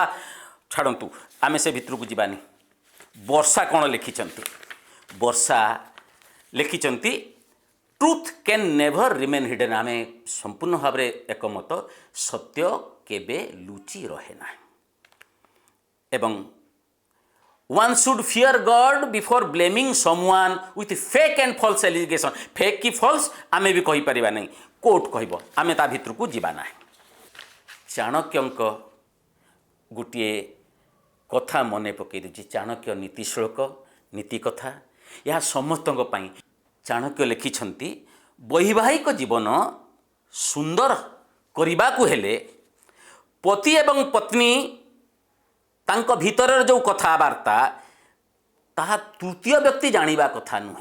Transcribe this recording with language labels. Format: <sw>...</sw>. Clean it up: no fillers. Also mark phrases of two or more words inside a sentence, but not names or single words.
<or>ଛାଡ଼ନ୍ତୁ, ଆମେ ସେ ଭିତରକୁ ଯିବାନି। ବର୍ଷା କ'ଣ ଲେଖିଛନ୍ତି?</or> <en>ବର୍ଷା ଲେଖିଛନ୍ତି truth can never remain hidden.</en> <or>ଆମେ ସମ୍ପୂର୍ଣ୍ଣ ଭାବରେ ଏକମତ, ସତ୍ୟ କେବେ ଲୁଚି ରହେ ନାହିଁ।</or> <en>ଏବଂ one should fear God before blaming someone with fake and false allegation।</en> <or>ଫେକ୍ କି ଫଲ୍ସ ଆମେ ବି କହିପାରିବା ନାହିଁ, କୋର୍ଟ କହିବ, ଆମେ ତା ଭିତରକୁ ଯିବା ନାହିଁ। ଚାଣକ୍ୟଙ୍କ ଗୋଟିଏ କଥା ମନେ ପକାଇ ଦେଉଛି, ଚାଣକ୍ୟ ନୀତି ଶ୍ଳୋକ, ନୀତି କଥା, ଏହା ସମସ୍ତଙ୍କ ପାଇଁ। ଚାଣକ୍ୟ ଲେଖିଛନ୍ତି, ବୈବାହିକ ଜୀବନ ସୁନ୍ଦର କରିବାକୁ ହେଲେ ପତି ଏବଂ ପତ୍ନୀ ତାଙ୍କ ଭିତରର ଯେଉଁ କଥାବାର୍ତ୍ତା, ତାହା ତୃତୀୟ ବ୍ୟକ୍ତି ଜାଣିବା କଥା ନୁହେଁ।</or>